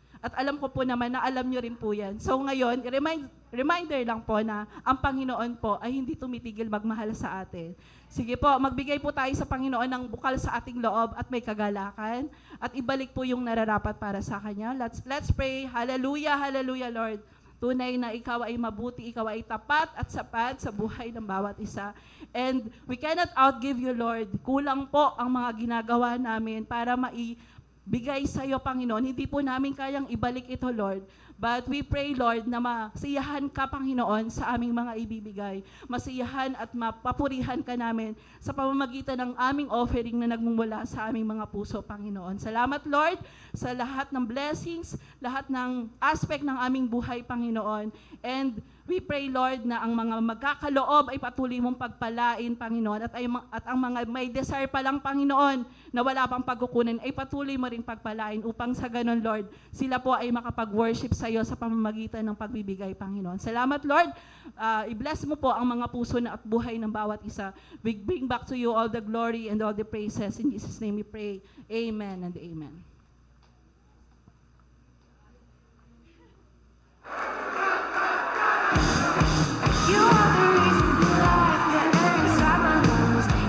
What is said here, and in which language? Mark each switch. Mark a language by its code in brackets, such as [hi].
[tl] At alam ko po naman na alam nyo rin po yan. So ngayon, reminder lang po na ang Panginoon po ay hindi tumitigil magmahal sa atin. Sige po, magbigay po tayo sa Panginoon ng bukal sa ating loob at may kagalakan at ibalik po yung nararapat para sa Kanya. [en] Let's pray. [tl] Hallelujah, hallelujah, Lord. Tunay na ikaw ay mabuti, ikaw ay tapat at sapat sa buhay ng bawat isa. [en] And we cannot outgive you, Lord. [tl] Kulang po ang mga ginagawa namin para maibigay sa iyo, Panginoon. Hindi po namin kayang ibalik ito, Lord. [en] But we pray, Lord, [tl] na masiyahan ka, Panginoon, sa aming mga ibibigay. Masiyahan at mapapurihan ka namin sa pamamagitan ng aming offering na nagmumula sa aming mga puso, Panginoon. Salamat, Lord, sa lahat ng blessings, lahat ng aspect ng aming buhay, Panginoon. [en] And we pray, Lord, [tl] na ang mga magkakaloob ay patuloy mong pagpalain, Panginoon. At ang mga may desire pa lang, Panginoon, na wala pang pagkukunin, ay patuloy mo rin pagpalain upang sa ganun, Lord, sila po ay makapag-worship sa iyo sa pamamagitan ng pagbibigay, Panginoon. Salamat, Lord. I-bless mo po ang mga puso na at buhay ng bawat isa. [en] We bring back to you all the glory and all the praises. In Jesus' name we pray. Amen and amen. You are the reason for life, the air inside my lungs.